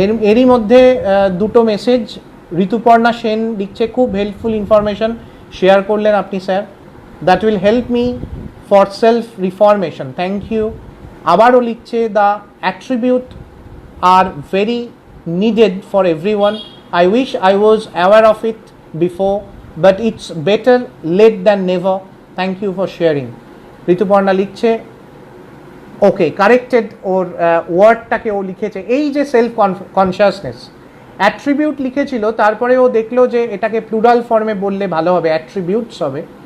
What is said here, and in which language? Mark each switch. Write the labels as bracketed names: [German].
[Bangla] এরই মধ্যে দুটো মেসেজ। ঋতুপর্ণা সেন লিখছে, খুব হেল্পফুল ইনফরমেশন শেয়ার করলেন আপনি sir, [English] That will help me for self reformation, thank you. [Bangla] আবারও লিখছে, [English] The attribute are very needed for everyone. I wish I was aware of it before, but it's better late than never. Thank you for sharing. [Bangla] Rituparna লিখছে, ওকে corrected ওর ওয়ার্ডটাকে ও লিখেছে, এই যে self consciousness, attribute লিখেছিল, তারপরে ও দেখলো যে এটাকে প্লুরাল ফর্মে বললে ভালো হবে, অ্যাট্রিবিউটস হবে।